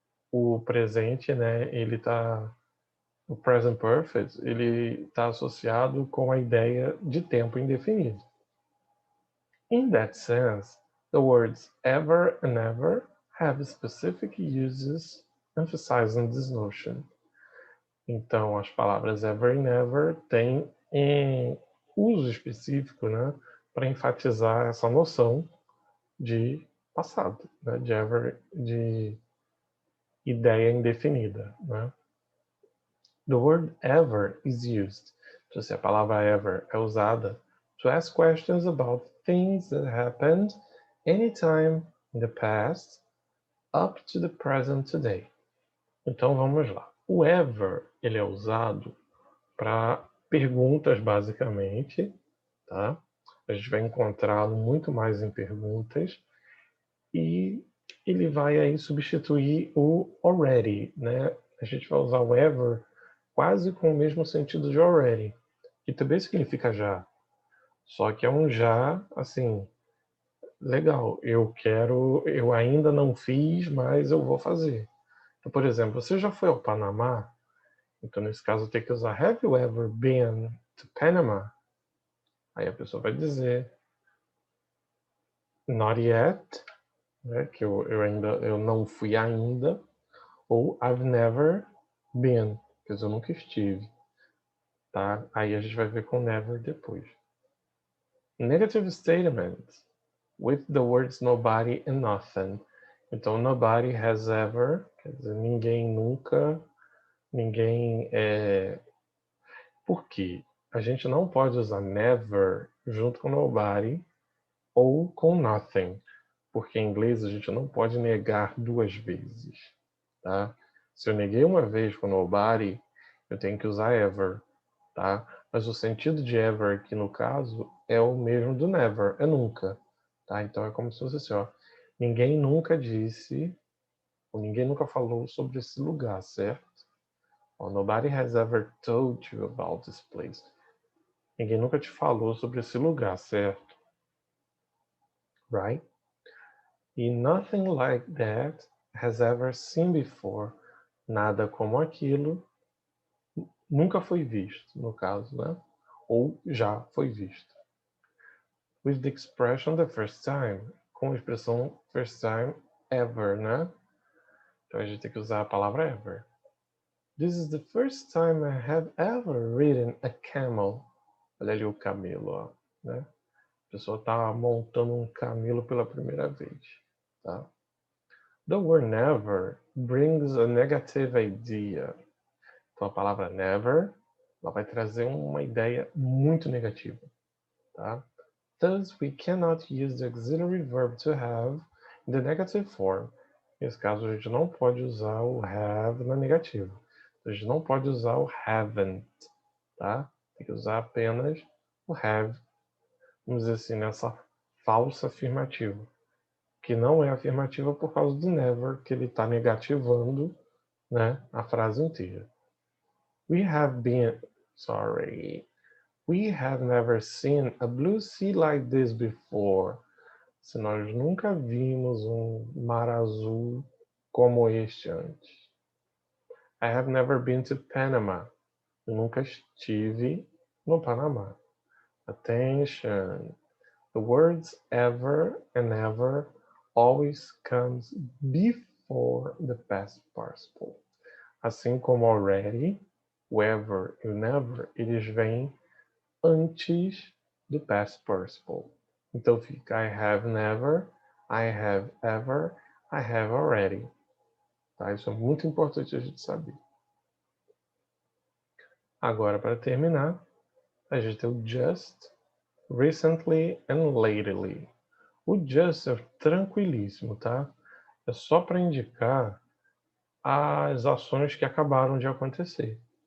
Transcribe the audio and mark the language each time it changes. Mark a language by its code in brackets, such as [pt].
[pt] O presente, né, o present perfect, ele está associado com a ideia de tempo indefinido. [en] In that sense, the words ever and ever have specific uses emphasizing this notion. [pt] Então, as palavras ever e never têm uso específico, né, para enfatizar essa noção de passado, né, de ideia indefinida, né? [en] The word ever is used. [pt] Então, se a palavra ever é usada [en] to ask questions about things that happened anytime in the past up to the present today. [pt] Então, vamos lá. O ever, ele é usado para perguntas, basicamente, tá? A gente vai encontrá-lo muito mais em perguntas e ele vai aí substituir o already, né? A gente vai usar o ever quase com o mesmo sentido de already, que também significa já. Só que é um já, assim, legal. Eu ainda não fiz, mas eu vou fazer. Então, por exemplo, você já foi ao Panamá? Então, nesse caso, tem que usar [en] Have you ever been to Panama? [pt] Aí a pessoa vai dizer [en] Not yet, [pt] né? Que eu não fui ainda. Ou [en] I've never been, [pt] quer dizer, eu nunca estive. Tá? Aí a gente vai ver com never depois. [en] Negative statement with the words nobody and nothing. [pt] Então, [en] nobody has ever, [pt] quer dizer, ninguém nunca, ninguém é... Por quê? A gente não pode usar never junto com nobody ou com nothing, porque em inglês a gente não pode negar duas vezes, tá? Se eu neguei uma vez com nobody, eu tenho que usar ever, tá? Mas o sentido de ever aqui no caso é o mesmo do never, é nunca, tá? Então é como se fosse assim, ó, ninguém nunca disse, ou ninguém nunca falou sobre esse lugar, certo? [en] Ó, nobody has ever told you about this place. [pt] Ninguém nunca te falou sobre esse lugar, certo? [en] Right? E nothing like that has ever seen before. [pt] Nada como aquilo nunca foi visto, no caso, né? Ou já foi visto. [en] With the expression the first time. [pt] Com a expressão [en] first time ever, [pt] né? Então a gente tem que usar a palavra ever. [en] This is the first time I have ever ridden a camel. [pt] Olha ali o camelo, ó, né? A pessoa está montando um camelo pela primeira vez, tá? [en] The word never brings a negative idea. [pt] Então a palavra never, ela vai trazer uma ideia muito negativa, tá? [en] Thus we cannot use the auxiliary verb to have in the negative form. [pt] Nesse caso a gente não pode usar o have na negativa. A gente não pode usar o haven't, tá? Tem que usar apenas o have, vamos dizer assim, nessa falsa afirmativa, que não é afirmativa por causa do never, que ele está negativando, né, a frase inteira. [en] We have never seen a blue sea like this before. [pt] Se nós nunca vimos um mar azul como este antes. [en] I have never been to Panama. [pt] Eu nunca estive no Panamá. [en] Attention. The words ever and ever always comes before the past participle. [pt] Assim como already, o ever e o never, eles vêm antes do past participle. Então fica [en] I have never, I have ever, I have already. [pt] Tá? Isso é muito importante a gente saber. Agora, para terminar, a gente tem o just, [en] recently and lately. [pt] O just é tranquilíssimo, tá? É só para indicar as ações que acabaram de acontecer.